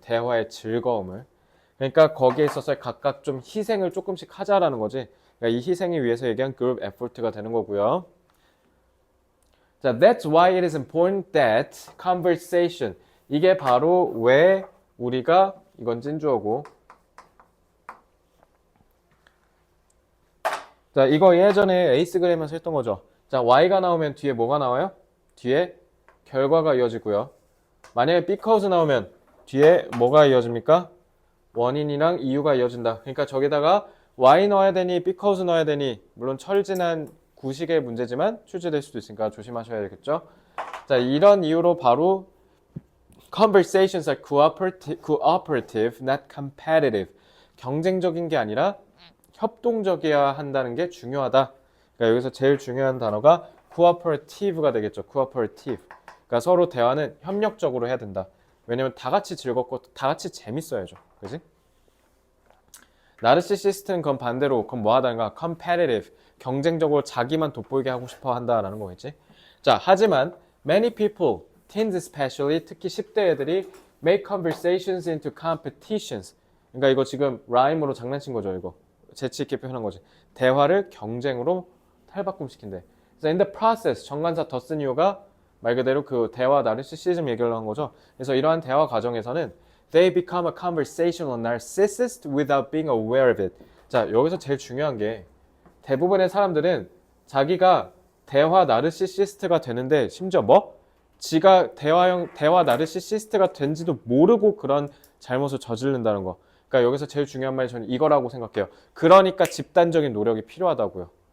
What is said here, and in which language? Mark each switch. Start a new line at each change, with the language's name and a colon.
Korean: 대화의 즐거움을. 그러니까 거기에 있어서 각각 좀 희생을 조금씩 하자라는 거지. 그러니까 이 희생을 위해서 얘기한 group effort가 되는 거고요.
English: 자, that's why it is important that conversation.
Korean: 이게 바로 왜 우리가 이건 진주어고. 자, 이거 예전에 에이스 그램에서 했던 거죠. 자, y가 나오면 뒤에 뭐가 나와요? 뒤에 결과가 이어지고요. 만약에 because 나오면 뒤에 뭐가 이어집니까? 원인이랑 이유가 이어진다. 그러니까 저기다가 y 넣어야 되니 because 넣어야 되니 물론 철진한 구식의 문제지만 출제될 수도 있으니까 조심하셔야겠죠. 자, 이런 이유로 바로
English: conversations are cooperative, not competitive.
Korean: 경쟁적인 게 아니라 협동적이어야 한다는 게 중요하다. 그러니까 여기서 제일 중요한 단어가 cooperative가 되겠죠.
English: cooperative.
Korean: 그러니까 서로 대화는 협력적으로 해야 된다. 왜냐면 다 같이 즐겁고 다 같이 재밌어야죠. 그지? 나르시시스트는 그건 반대로 그건 뭐 하다는가?
English: competitive.
Korean: 경쟁적으로 자기만 돋보이게 하고 싶어 한다라는 거겠지.
English: 자, 하지만 many people, teens especially,
Korean: 특히 10대 애들이
English: make conversations into competitions.
Korean: 그러니까 이거 지금 라임으로 장난친 거죠, 이거. 재치 있게 표현한 거지. 대화를 경쟁으로 탈바꿈시킨대. 그래서
English: in the process,
Korean: 정관사 더 쓴 이유가 말 그대로 그 대화 나르시시즘 얘기를 한 거죠. 그래서 이러한 대화 과정에서는
English: they become a conversational narcissist without being aware of it.
Korean: 자, 여기서 제일 중요한 게 대부분의 사람들은 자기가 대화 나르시시스트가 되는데 심지어 뭐? 지가 대화 나르시시스트가 된지도 모르고 그런 잘못을 저지른다는 거. 그러니까 여기서 제일 중요한 말이 저는 이거라고 생각해요. 그러니까 집단적인 노력이 필요하다고요.